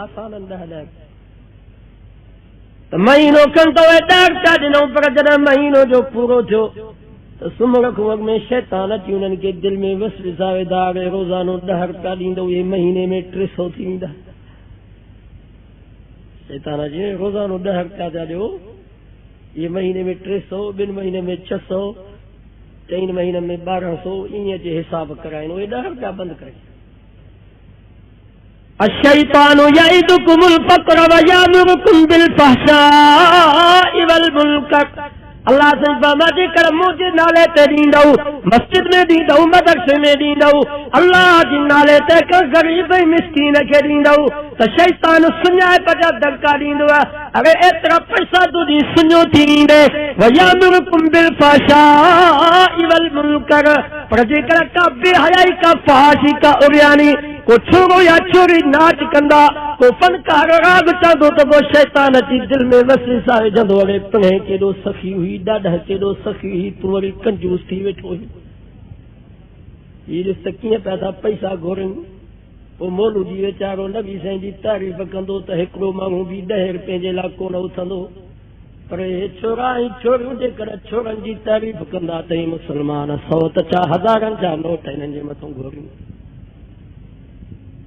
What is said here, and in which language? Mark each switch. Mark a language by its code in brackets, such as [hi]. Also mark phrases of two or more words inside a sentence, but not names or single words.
[sd] आसान 10-10 त महीनो खनि त उहे 10 रुपया ॾिनऊं, पर जॾहिं महीनो जो पूरो थियो त सुम्हण खां अॻु में शैतान अची उन्हनि खे दिलि में वसविसा विधा, रोज़ानो 10 रुपया ॾींदो, इहे महीने में 300 थी वेंदा। शैतान जी रोज़ानो 10 रुपया था ॾियो, [ur] یہ مہینے میں 300، 2 مہینے میں 600، 3 مہینے میں 1200, [sd] ईअं जे हिसाब कराइनि, उहे 10 रुपया बंदि कनि। [ar] الشيطان يعدكم الفقر و يأمركم بالفحشاء والمنكر. [ur] اللہ سے فرماتے کر مجھے [sd] नाले ते ॾींदव, मस्जिद में ॾींदव, मदरसे में ॾींदव, अल्लाह जे नाले ते ग़रीब ऐं मिस्कीन खे ॾींदव त शैतान सुञाइप जा दड़का ॾींदव। अरे एतिरा पैसा तुंहिंजी सुञो थी ईंदे, [ar] ويأمركم بالفحشاء والمنكر, [sd] पर जेकर का बेहयाई, का फहाशी, का उरियानी, को छोरो या छोरी नाच कंदा, को फनकार राग चवंदो त पोइ शैतान अची दिलि में वसविसा विझंदो, अरे पिणे केॾो सखी हुई, ॾाढा केॾो सखी हुई, तूं वरी कंजूस थी वेठो हुई। हीअ ॾिस त कीअं पिया था पैसा घुरनि। पोइ मौलूदी वीचारो नबी साईं जी तारीफ़ कंदो त हिकिड़ो माण्हू बि 10 रुपए जे लाइ कोन उथंदो, पर हे छोरा ऐं छोरियूं जेकर छोरनि जी तारीफ़ कंदा त मुस्लमान 100 त 1000 जा नोट हिननि जे मथां घुरियूं।